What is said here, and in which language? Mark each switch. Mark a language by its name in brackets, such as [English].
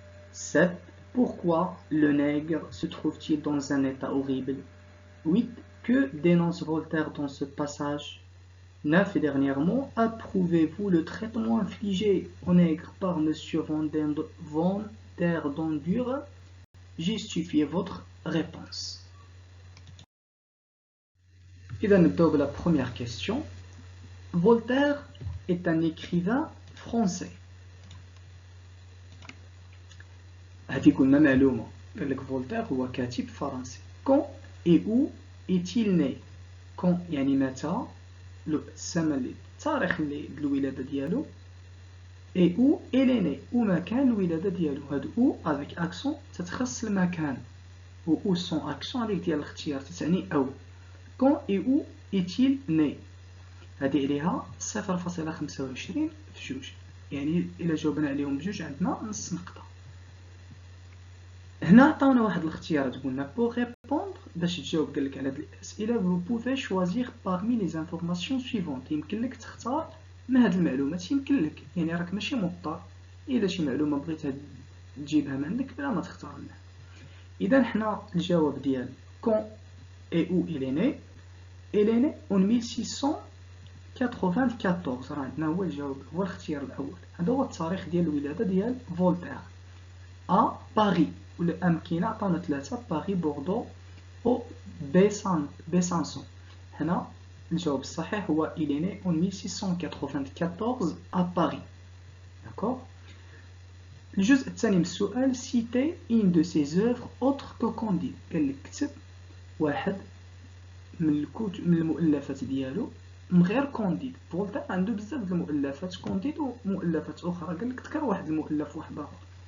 [French] 7. Pourquoi le nègre se trouve-t-il dans un état horrible? 8. Que dénonce Voltaire dans ce passage? 9 et dernièrement, approuvez-vous le traitement infligé aux nègres par M. Van der Dondur? Justifiez votre réponse. [Arabic] إذا نبدأ بلا [French] première question. Voltaire est un écrivain français. [Arabic] هذه قلنا معلومة. قال لك فولتير هو كاتب فرنسي. [French] Quand et où est-il né? [Arabic] Quand يعني متى، الزمن التاريخ الولادة ديالو، et où il est né ومكان الولادة ديالو. هاد où avec accent تتخص المكان، و où sans accent عليك ديال الاختيار تعني أو. Quand et où est-il né؟ هذه عليها 0.25 في جوج، يعني إلا جاوبنا عليهم بجوج عندنا نص نقطة. هنا عطاونا واحد الاختيارات، قلنا pour répondre باش تجاوب قال لك على هاد الأسئلة vous pouvez choisir parmi les informations suivantes. يمكن لك تختار من هاد المعلومات، يمكن لك يعني راك ماشي مضطر، إلا شي معلومة بغيتها تجيبها من عندك بلا ما تختار منها. إذا حنا الجواب ديال [French] quand et où il est né en 1694. [Arabic] راه عندنا هو الجواب، هو الاختيار الأول. هذا هو التاريخ ديال الولادة ديال فولتير. à Paris، والأمكنة عطاونا ثلاثة: باريس، بوردو أو بيسانسون. هنا الجواب الصحيح هو [French] il est né en 1694 à Paris. D'accord. [Arabic] الجزء الثاني من السؤال [French] citer une de ses œuvres autre que Candide. [Arabic] قال لك كتب واحد من المؤلفات ديالو من غير كونديد. فولتير عنده بزاف د المؤلفات كونديد ومؤلفات أخرى، قال لك ذكر واحد المؤلف واحد آخر.